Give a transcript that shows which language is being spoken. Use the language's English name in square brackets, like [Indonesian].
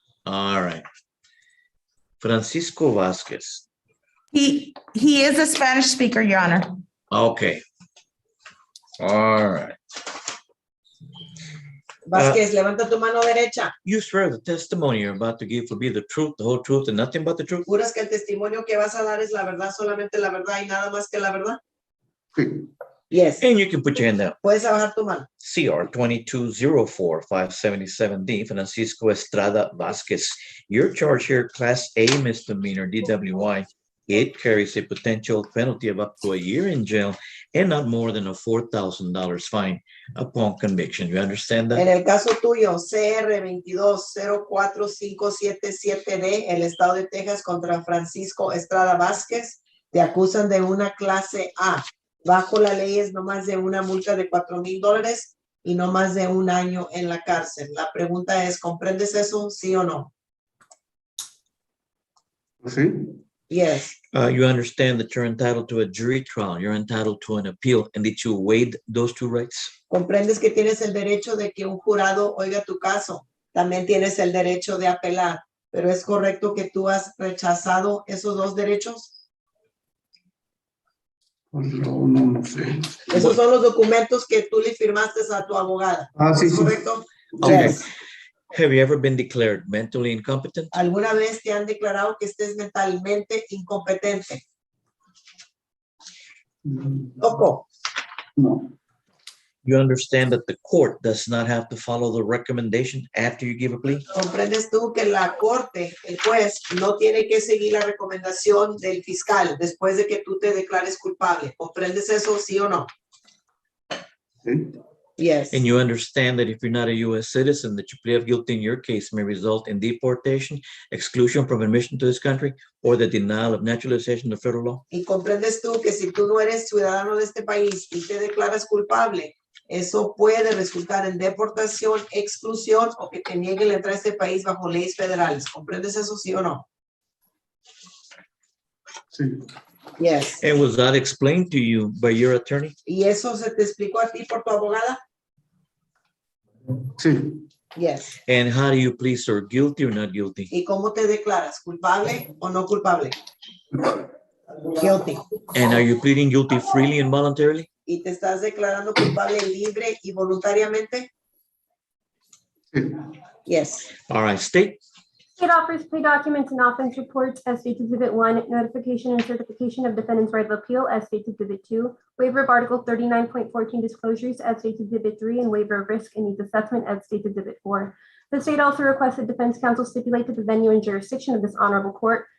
[English] All right. Francisco Vasquez. He is a Spanish speaker, Your Honor. Okay. All right. [Spanish] Vázquez, levanta tu mano derecha. [English] You swear the testimony you're about to give will be the truth, the whole truth, and nothing but the truth? [Spanish] ¿Juras que el testimonio que vas a dar es la verdad, solamente la verdad y nada más que la verdad? Sí. [English] Yes. And you can put your hand down. [Spanish] Puedes bajar tu mano. [English] CR 2204-577D, Francisco Estrada Vasquez. Your charge here, Class A misdemeanor, DWI. It carries a potential penalty of up to a year in jail and not more than a $4,000 fine upon conviction. You understand [Spanish] En [English] that? [Spanish] el caso tuyo, CR 2204577D, el estado de Texas contra Francisco Estrada Vázquez, te acusan de una clase A. Bajo la ley es no más de una multa de $4,000 y no más de 1 año en la cárcel. La pregunta es, ¿comprendes eso? ¿Sí o no? Sí. [English] Yes. You understand that you're entitled to a jury trial. You're entitled to an appeal. And did you waive those two rights? [Spanish] ¿Comprendes que tienes el derecho de que un jurado oiga tu caso? También tienes el derecho de apelar. ¿Pero es correcto que tú has rechazado esos dos derechos? No sé. Esos son los documentos que tú le firmaste a tu abogada. Sí, ¿Es sí. correcto? [English] Okay. Yes. Have you ever been declared mentally incompetent? [Spanish] ¿Alguna vez te han declarado que estés mentalmente incompetente? Toco. [English] No. You understand that the court does not have to follow the recommendation after you give a plea? [Spanish] ¿Comprendes tú que la corte, el juez, no tiene que seguir la recomendación del fiscal después de que tú te declares culpable? ¿Comprendes eso, sí o no? Sí. [English] Yes. And you understand that if you're not a U.S. citizen, that your plea of guilty in your case may result in deportation, exclusion from admission to this country, or the denial of naturalization of federal law? [Spanish] Y comprendes tú que si tú no eres ciudadano de este país y te declaras culpable, eso puede resultar en deportación, exclusión o que te nieguen la entrada a este país bajo leyes federales. ¿Comprendes eso, sí o no? Sí. [English] Yes. And was that explained to you by your attorney? [Spanish] ¿Y eso se te explicó a ti por tu abogada? Sí. [English] Yes. And how do you plead, sir? Guilty or not guilty? [Spanish] ¿Y cómo te declaras? ¿Culpable o no culpable? Guilty. [English] And are you pleading guilty freely and voluntarily? [Spanish] ¿Y te estás declarando culpable libre y voluntariamente? Sí. [English] Yes. All right, state. State offers plea documents and offense reports as states Exhibit 1, notification and certification of defendant's right of appeal as states Exhibit 2, waiver of Article 39.14 disclosures as states Exhibit 3, and waiver of risk and needs assessment as states Exhibit 4. The state also requested defense counsel stipulate to the venue and jurisdiction of this honorable court.